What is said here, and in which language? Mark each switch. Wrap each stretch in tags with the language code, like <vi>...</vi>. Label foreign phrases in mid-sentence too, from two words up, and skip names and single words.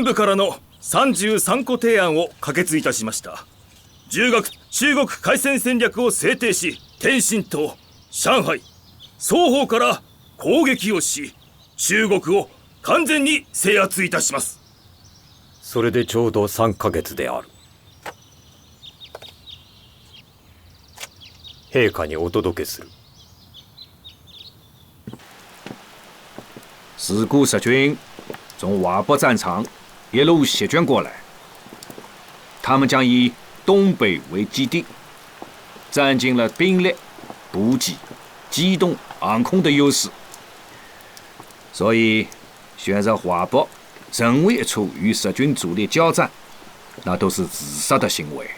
<ja>部からの33個提案を可決いたしました。10月中国開戦戦略を制定し、天津と上海双方から攻撃をし、中国を完全に制圧いたします。それでちょうど3ヶ月である。陛下にお届けする。</ja> <zh>自古日军从瓦壆战场一路席卷过来，他们将以东北为基地，占尽了兵力、补给、机动、航空的优势。所以选择华北任何一处与日军主力交战，那都是自杀的行为。</zh>